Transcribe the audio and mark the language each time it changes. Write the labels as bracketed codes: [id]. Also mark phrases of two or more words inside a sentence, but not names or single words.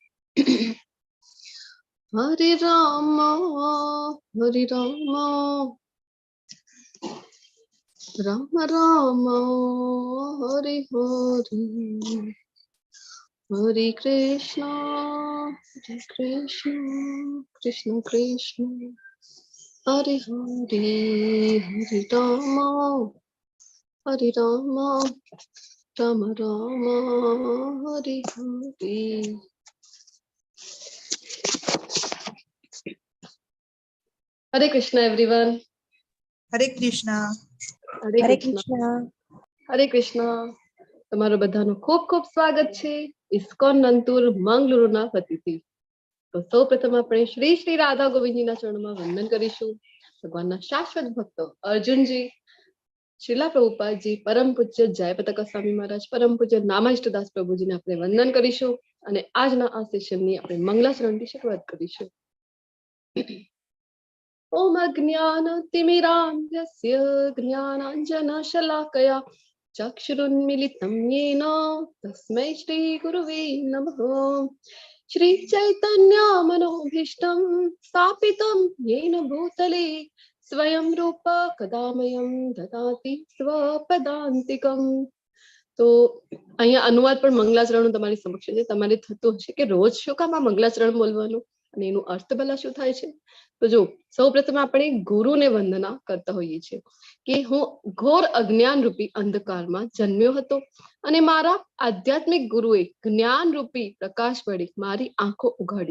[sa] हरे राम राम राम हरे हरे हरे कृष्ण कृष्ण कृष्ण हरे हरे हरे राम राम राम हरे हरे। हरे कृष्ण एवरीवन। हरे कृष्णा। हरे कृष्ण हरे कृष्ण। [gu] તમારું બધાનું ખૂબ ખૂબ સ્વાગત છે ઇસ્કોન નંતુર મંગલુરુના વતીથી। તો સૌપ્રથમ આપણે શ્રી શ્રી રાધા ગોવિંદજીના ચરણોમાં વંદન કરીશું। ભગવાનના શાશ્વત ભક્તો અર્જુનજી, શ્રીલા પ્રભુપાદજી, પરમ પૂજ્ય જયપતાકા સ્વામી મહારાજ, પરમ પૂજ્ય નામાષ્ટદાસ પ્રભુજીને આપણે વંદન કરીશું અને આજના આ સેશનની આપણે મંગલાચરણથી શરૂઆત કરીશું। [sa] ओम अज्ञानतिमिरान्धस्य ज्ञानाञ्जनशलाकया चक्षुरुन्मिलितं येन तस्मै श्रीगुरुवे नमः। श्रीचैतन्यमनोभीष्टं स्थापितं येन भूतले स्वयं रूप कदा मह्यं ददाति स्वपदान्तिकम्। [gu] તો અહીંયા અનુવાદ પણ મંગલાચરણ તમારી સમક્ષ છે। તમારે થતું હશે કે રોજ શું કામ આ મંગલાચરણ બોલવાનું અને એનું અર્થ ભલા શું થાય છે। તો જો સૌપ્રથમ આપણે ગુરુને વંદના કરતા હોઈએ છીએ કે હું ઘોર અજ્ઞાન રૂપી અંધકારમાં જન્મ્યો હતો અને મારા આધ્યાત્મિક ગુરુએ જ્ઞાન રૂપી પ્રકાશ વડે મારી આંખો ઉઘાડી।